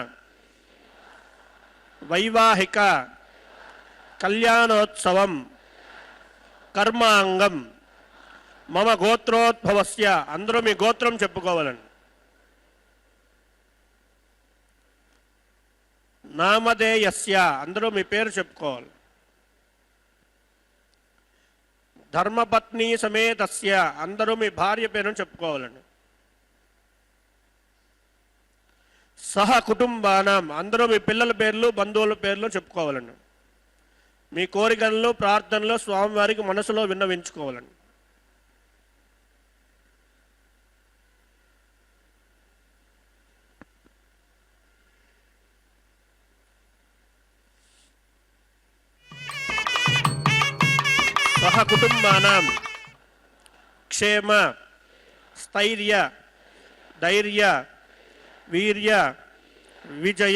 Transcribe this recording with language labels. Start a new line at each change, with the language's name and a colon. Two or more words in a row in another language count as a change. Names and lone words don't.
Sanskrit: वैवाहिक कल्याणोत्सवं कर्मांगं मम गोत्रोद्भवस्य
Telugu: అందరూ మీ గోత్రం చెప్పుకోవాలండి नामधेयस्य అందరూ మీ పేరు చెప్పుకోవాలి
Sanskrit: ధర్మపత్ని సమేతస్య
Telugu: అందరూ మీ భార్య పేరును చెప్పుకోవాలండి
Sanskrit: సహ కుటుంబానాం
Telugu: అందరూ మీ పిల్లల పేర్లు బంధువుల పేర్లు చెప్పుకోవాలండి మీ కోరికలను ప్రార్థనలు స్వామివారికి మనసులో విన్నవించుకోవాలండి
Sanskrit: सह कुटुंबानां क्षेम स्थैर्य धैर्य वीर्य विजय